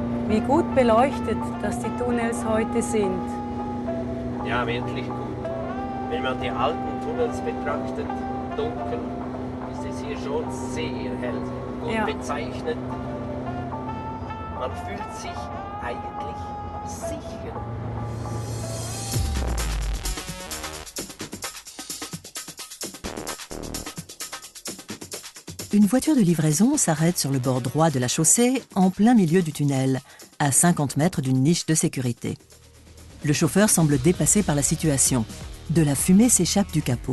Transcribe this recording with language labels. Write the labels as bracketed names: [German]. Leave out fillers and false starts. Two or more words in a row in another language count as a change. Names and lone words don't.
[German] wie gut beleuchtet, dass die Tunnels heute sind. Ja, wirklich gut. Wenn man die alten Tunnels betrachtet, dunkel, ist es hier schon sehr hell, gut bezeichnet. Man fühlt sich eigentlich sicher. [French] Une voiture de livraison s'arrête sur le bord droit de la chaussée, en plein milieu du tunnel, à 50 mètres d'une niche de sécurité. Le chauffeur semble dépassé par la situation. De la fumée s'échappe du capot.